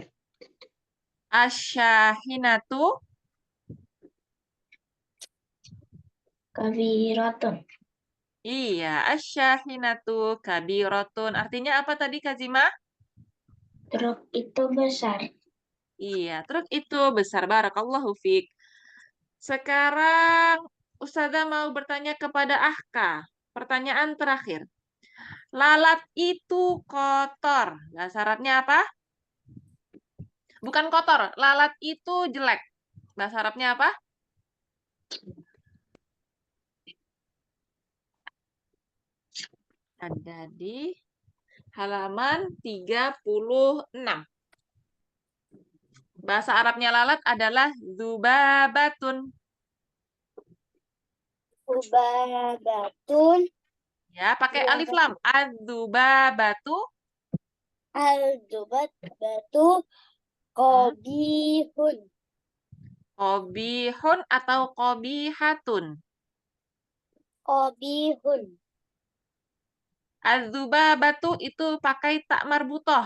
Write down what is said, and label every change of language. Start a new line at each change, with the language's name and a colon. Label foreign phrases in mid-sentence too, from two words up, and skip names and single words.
Arabic: Asyahinatu Kabiratun. iya, الشاحنة كبيرة.
Indonesian: Artinya apa tadi Kazimah? Truk itu besar. Iya, truk itu besar.
Arabic: بارك الله فيك.
Indonesian: Sekarang Ustazah mau bertanya kepada Ahka. Pertanyaan terakhir. Lalat itu kotor. Bahasa Arabnya apa? Bukan kotor, lalat itu jelek. Bahasa Arabnya apa? Ada di halaman 36. Bahasa Arabnya lalat adalah zubabatun.
Arabic: Ubabatun.
Indonesian: Ya, pakai alif lam.
Arabic: Az-zubabatu. Al-dubat batu kobihun. قبيح atau قبيحة. Kobihun.
Indonesian: Az-zubabatu itu pakai
Arabic: تاء مربوطة.